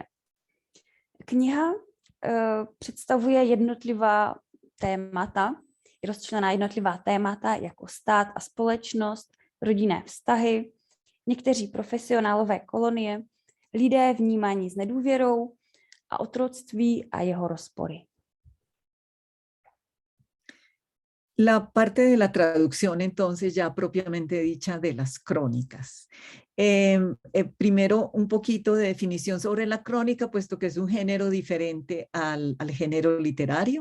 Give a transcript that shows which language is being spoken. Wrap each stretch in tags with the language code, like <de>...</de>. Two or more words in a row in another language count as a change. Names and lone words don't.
<cs>Kniha představuje jednotlivá témata, je rozčlená jednotlivá témata jako stát a společnost, rodinné vztahy, někteří profesionálové kolonie, lidé vnímaní s nedůvěrou a otroctví a jeho rozpory.</cs> <es>La parte de la traducción, entonces, ya propiamente dicha de las crónicas. Primero, un poquito de definición sobre la crónica, puesto que es un género diferente al género literario.</es>